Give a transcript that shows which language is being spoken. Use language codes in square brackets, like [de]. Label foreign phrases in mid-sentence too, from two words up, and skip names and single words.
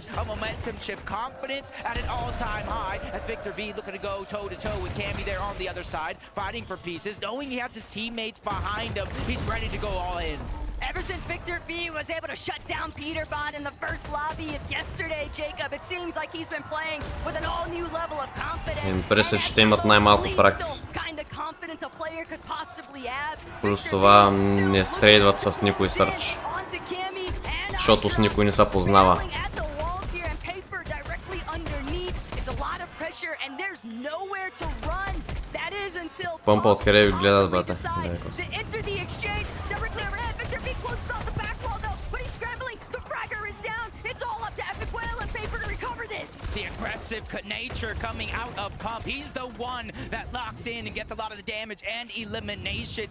[en] A momentum shift, confidence at an all-time high as Victor B looking to go toe-to-toe with Cammy there on the other side, fighting for pieces, knowing he has his teammates behind him. He's ready to go all in. Ever since Victor B was able to shut down Peterbot in the first lobby of yesterday, Jacob, it seems like he's been playing with an all-new level of confidence. [bg] Импресът ще имат най-малко практис. Плюс това не трейдват с никой сърч, защото с никой не се познава. Помпа откъде ви гледат, бата. [en] The aggressive nature coming out of Pump. He's the one that locks in and gets a lot of the damage and eliminations.